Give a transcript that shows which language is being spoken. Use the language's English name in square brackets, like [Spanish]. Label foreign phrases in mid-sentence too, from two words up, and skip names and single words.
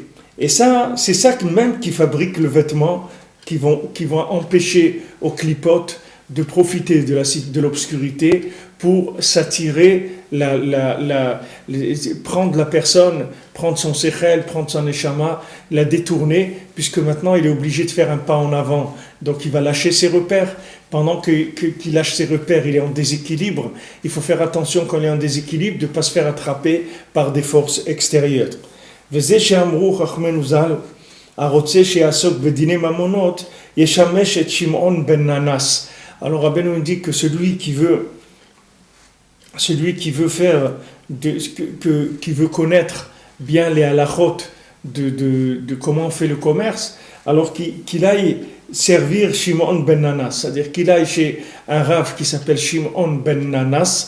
[French] Et ça, c'est ça même qui fabrique le vêtement, qui vont empêcher aux clipotes de profiter de l'obscurité pour s'attirer, prendre la personne, prendre son sechel, prendre son neshama, la détourner, puisque maintenant il est obligé de faire un pas en avant. Donc il va lâcher ses repères. Pendant qu'il lâche ses repères, il est en déséquilibre. Il faut faire attention quand il est en déséquilibre de ne pas se faire attraper par des forces extérieures. [Hebrew] וזה שאמרו חכמינו ז"ל, הרוצה שיעסוק בדיני ממונות, ישמש את שמעון בן ננס. [French] Alors Rabbeinu nous dit que celui qui veut faire, qui veut connaître bien les halachot de comment on fait le commerce, alors qu'il aille servir Shimon ben Nanas, c'est-à-dire qu'il aille chez un rav qui s'appelle Shimon ben Nanas,